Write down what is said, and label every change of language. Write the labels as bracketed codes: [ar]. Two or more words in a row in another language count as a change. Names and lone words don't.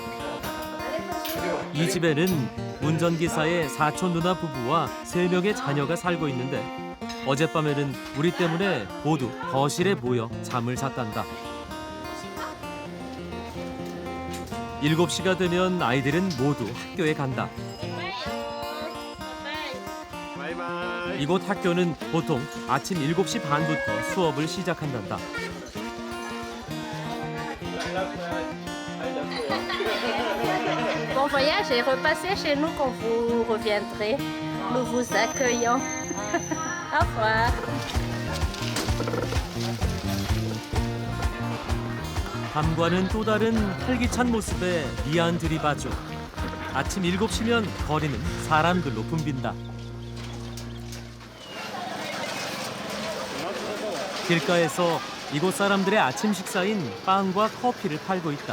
[ko] 이 집에는 운전기사의 사촌 누나 부부와 3명의 자녀가 살고 있는데 어젯밤에는 우리 때문에 모두 거실에 모여 잠을 잤단다. 7시가 되면 아이들은 모두 학교에 간다. 이곳 학교는 보통 아침 7시 반부터 수업을 시작한단다. [fr] Bon voyage et repassez chez nous quand vous reviendrez. Nous vous accueillons. Au revoir. [ko] 밤과는 또 다른 활기찬 모습에 미안 들이바죠. 아침 7시면 거리는 사람들로 붐빈다. 길가에서 이곳 사람들의 아침 식사인 빵과 커피를 팔고 있다.